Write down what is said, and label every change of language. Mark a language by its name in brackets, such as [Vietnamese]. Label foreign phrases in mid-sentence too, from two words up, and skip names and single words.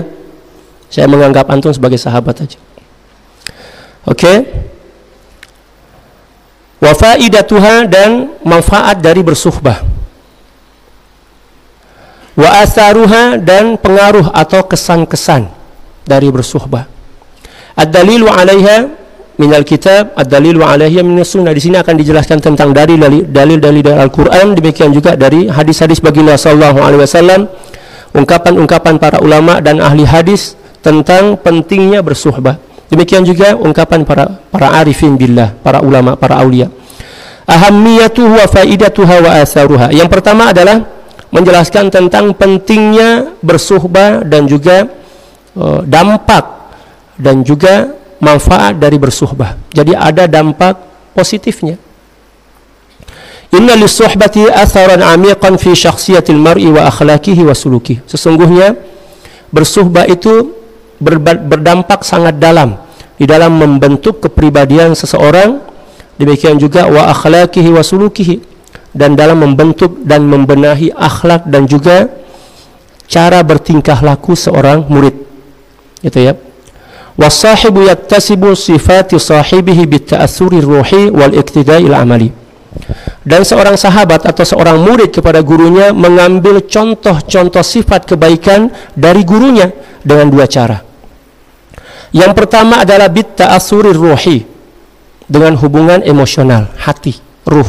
[Indonesian] Saya menganggap antum sebagai sahabat aja. Oke. [Arabic] وفائدتها, [Indonesian] dan manfaat dari bersuhbah. [Arabic] وآثارها, [Indonesian] dan pengaruh atau kesan-kesan dari bersuhbah. [Arabic] الدليل عليها من الكتاب الدليل عليها من السنة. [Indonesian] Di sini akan dijelaskan tentang dalil-dalil dari Al-Qur'an, demikian juga dari hadis-hadis baginda [Arabic] صلى الله عليه وسلم, [Indonesian] ungkapan-ungkapan para ulama dan ahli hadis tentang pentingnya bersuhbah. Demikian juga ungkapan para [Arabic] عارفين بالله, [Indonesian] para ulama, para aulia. [Arabic] أهميته وفائدتها وآثارها. [Indonesian] Yang pertama adalah menjelaskan tentang pentingnya bersuhbah dan juga dampak dan juga manfaat dari bersuhbah. Jadi ada dampak positifnya. [Arabic] إن للصحبة أثرا عميقا في شخصية المرء وأخلاقه وسلوكه. [Indonesian] Sesungguhnya bersuhbah itu berdampak sangat dalam di dalam membentuk kepribadian seseorang, demikian juga [Arabic] وأخلاقه وسلوكه, [Indonesian] dan dalam membentuk dan membenahi akhlak dan juga cara bertingkah laku seorang murid. Gitu ya. [Arabic] والصاحب يكتسب صفات صاحبه بالتأثر الروحي والاقتداء العملي. [Indonesian] Dan seorang sahabat atau seorang murid kepada gurunya mengambil contoh-contoh sifat kebaikan dari gurunya dengan dua cara. Yang pertama adalah [Arabic] بالتأثر الروحي, [Indonesian] dengan hubungan emosional, hati, ruh.